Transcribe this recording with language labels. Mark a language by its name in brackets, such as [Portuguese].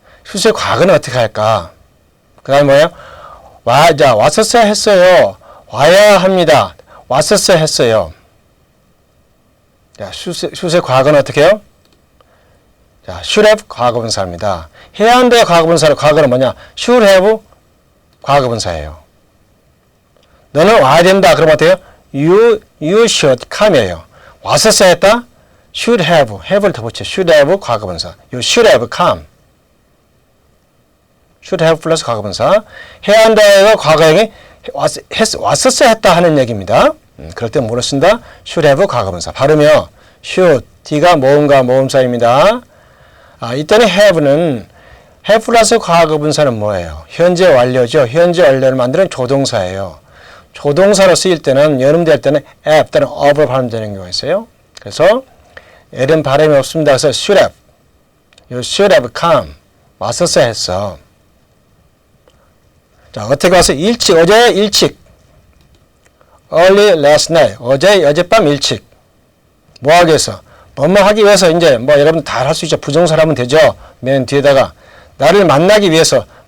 [Korean] should의 과거는 어떻게 할까? 그 다음에 뭐예요? 왔었어야 했어요. 와야 합니다. 왔었어야 했어요. 자, should의 과거는 어떻게 해요? 자, should have 과거분사입니다. 해야 한다의 과거분사로 과거는 뭐냐? [English] should have [Korean] 과거분사예요. 너는 와야 된다. 그럼 어때요? [English] You should come이에요. [Korean] 왔었어야 했다? should have를 더 붙여. [English] should have [Korean] 과거분사. [English] You should have come. [Korean] should have 플러스 과거분사. 해야 한다의 과거형이 왔었어야 했다 하는 얘기입니다. 그럴 때 뭐로 쓴다? [English] should have [Korean] 과거분사. 발음이요. should, D가 모음과 모음사입니다. 이때는 have는 have 플러스 과거분사는 뭐예요? 현재 완료죠. 현재 완료를 만드는 조동사예요. 조동사로 쓰일 때는 연음될 때는 have 또는 of로 발음되는 경우가 있어요. 그래서 L은 발음이 없습니다. 그래서 [English] should have, you should have come. [Korean] 왔었어야 했어. 자, 어떻게 와서 일찍, 어제 일찍. [English] Early last night. [Korean] 어젯밤 일찍. 뭐 하기 위해서? 뭐뭐 하기 위해서 이제 뭐 여러분 다 할 수 있죠. 부정사를 하면 되죠. 맨 뒤에다가 나를 만나기 위해서.